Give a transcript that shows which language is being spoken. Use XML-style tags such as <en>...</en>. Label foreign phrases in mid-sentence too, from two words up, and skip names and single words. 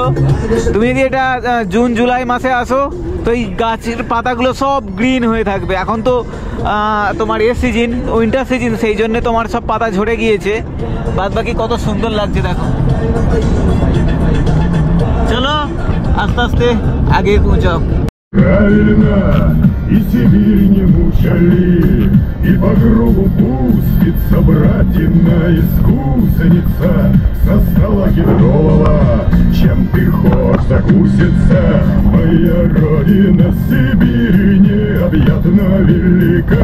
<bn>তুমি যদি এটা জুন জুলাই মাসে আসো তো এই গাছের পাতাগুলো সব গ্রিন হয়ে থাকবে। এখন তো তোমার সিজন,</bn> <en>winter season,</en> <bn>সেই জন্য তোমার সব পাতা ঝরে গিয়েছে। বাদ বাকি কত সুন্দর লাগছে দেখো। চলো আস্তে আস্তে আগে পৌঁছাও।</bn> <ru>Правильно, и Сибирь не мучали, и по кругу пустится братина искусница со стола кедрового. Чем ты хочешь закуситься, моя родина Сибирь необъятно велика.</ru>